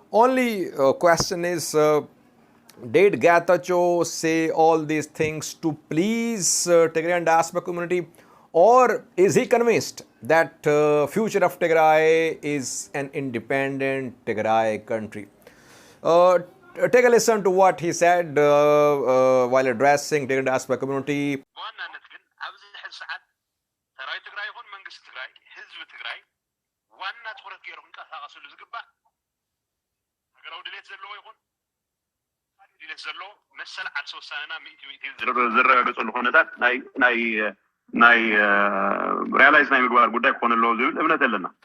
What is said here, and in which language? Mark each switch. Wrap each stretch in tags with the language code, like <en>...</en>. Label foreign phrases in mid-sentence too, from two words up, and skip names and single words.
<en>Only question is, did Getachew say all these things to please Tigray and diaspora community, or is he convinced that future of Tigray is an independent Tigray country? Take a listen to what he said while addressing Tigray and diaspora community.</en> <ti>ዝረጋገፀሉ ኩነታት ናይ ሪያላይዝ ናይ ምግባር ጉዳይ ክኾን ኣለዎ ዝብል እምነት ኣለና</ti>